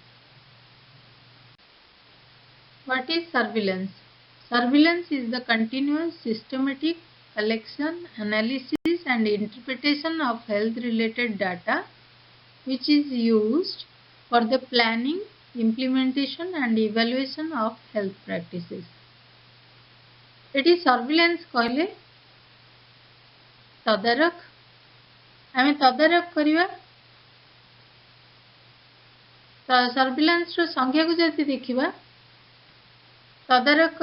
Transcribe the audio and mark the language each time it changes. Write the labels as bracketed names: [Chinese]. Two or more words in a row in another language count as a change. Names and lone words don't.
[English] What is surveillance? Surveillance is the continuous systematic collection, analysis and interpretation of health-related data which is used for the planning, implementation and evaluation of health practices. [Odia] ଏଟି ସର୍ଭିଲାନ୍ସ କହିଲେ ତଦାରଖ ଆମେ ତଦାରଖ କରିବା ସର୍ଭିଲାନ୍ସ ର ସଂଜ୍ଞା କୁ ଯଦି ଦେଖିବା ତଦାରଖ